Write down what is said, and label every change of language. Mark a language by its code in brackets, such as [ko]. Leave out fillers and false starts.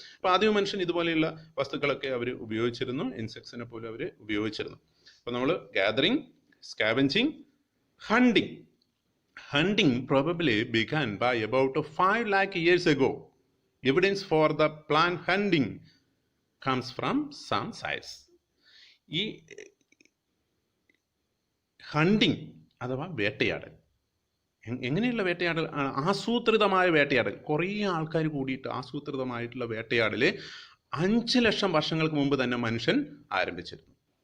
[ml] അപ്പോൾ ആദ്യം മനുഷ്യൻ ഇതുപോലെയുള്ള വസ്തുക്കളൊക്കെ അവർ ഉപയോഗിച്ചിരുന്നു. ഇൻസെക്ട്സിനെ പോലും അവർ ഉപയോഗിച്ചിരുന്നു. അപ്പോൾ നമ്മൾ gathering, scavenging, hunting. [en] Hunting probably began by about 5 lakh years ago. Evidence for the plant hunting comes from some sites. [ml] ഈ ഹണ്ടിങ് അഥവാ വേട്ടയാടൽ, എങ്ങനെയുള്ള വേട്ടയാടൽ? ആസൂത്രിതമായ വേട്ടയാടൽ. കുറേ ആൾക്കാർ കൂടിയിട്ട് ആസൂത്രിതമായിട്ടുള്ള വേട്ടയാടൽ 5 ലക്ഷം വർഷങ്ങൾക്ക് മുമ്പ് തന്നെ മനുഷ്യൻ ആരംഭിച്ചിരുന്നു.